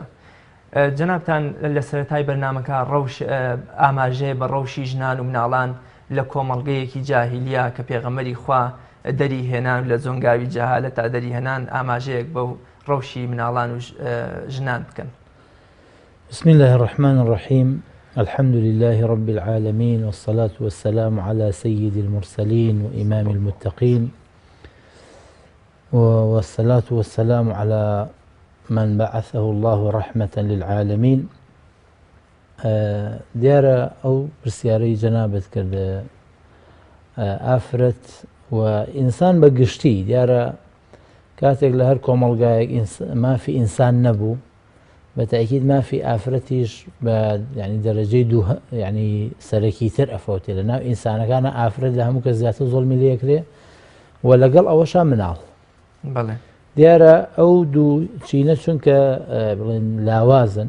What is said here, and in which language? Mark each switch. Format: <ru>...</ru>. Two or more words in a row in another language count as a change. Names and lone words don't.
<ckb>جەنابتان لە سەرەتای بەرنامەکە ئاماژەیە بە ڕەوشی ژنان و مناڵان لە کۆمەڵگەیەکی جاهیلیا کە پێغەمبەری خوا دەری هێنان لە زۆنگاوی جەهالەت تا دەری هێنان ئاماژەیەک بەو ڕەوشی مناڵان و ژنان بکەن.</ckb> <ar>بسم الله الرحمن الرحيم. الحمد لله رب العالمين والصلاة والسلام على سيد المرسلين وإمام المتقين والصلاة والسلام على من بعثه الله رحمة للعالمين.</ar> <ckb>دیارە ئەو پرسیارەی جەنابەت کردە ئافرەت و ئینسان بە گشتی دیارە کاتێک لە هەر کۆمەڵگایەک مافی ئینسان نەبوو بە تاکید مافی ئافرەتیش بە ینی دەرەجەی دوو ینی سەرەکی تر ئەفەوتێ لە ناو ئینسانەکانە ئافرەت لە هەموو کە زیاتر زۆڵمی لەکرێ و لەگەڵ ئەوەشا مناڵ دیارە ئەو دوو چینە چونکە بڵێن لاوازن</ckb>